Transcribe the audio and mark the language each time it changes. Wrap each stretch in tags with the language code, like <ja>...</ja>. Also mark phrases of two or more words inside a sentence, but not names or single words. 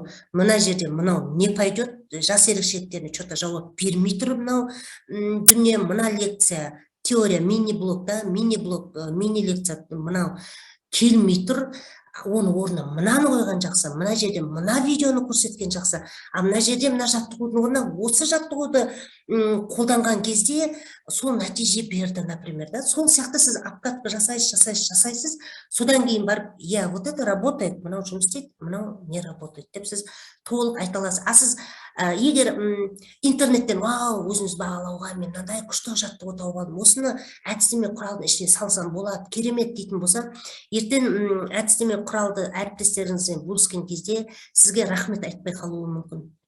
<kk>мына жерде мынау</kk> <ru>не пойдет,</ru> <kk>жас ерекшеліктеріне что-то жауап бермей тұр мынау дүние, мына лекция, теория, мини-блок, да, мини-блок, мини-лекция мынау келмей тұр, оның орнына мынаны қойған жақсы, мына жерде мына видеоны көрсеткен жақсы, мына жерде мына жаттығудың орнына осы жаттығуды қолданған кезде сол нәтиже берді, например, да. Сол сияқты сіз обкатка жасайсыз, содан кейін барып,</kk> <ru>вот это работает,</ru> <kk>мынау жұмыс істейді, мынау</kk> <ru>не работает</ru> <kk>деп сіз толық айта аласыз. Сіз егер интернеттен өзіңіз бағалауға мен мынандай күшті жаттығу тауып алдым, осыны әдістеме құралдың ішіне салсам болады, керемет дейтін болса, ертең әдістеме құралды әріптестеріңізбен бөліскен кезде сізге рахмет айтпай қалуы мүмкін.</kk>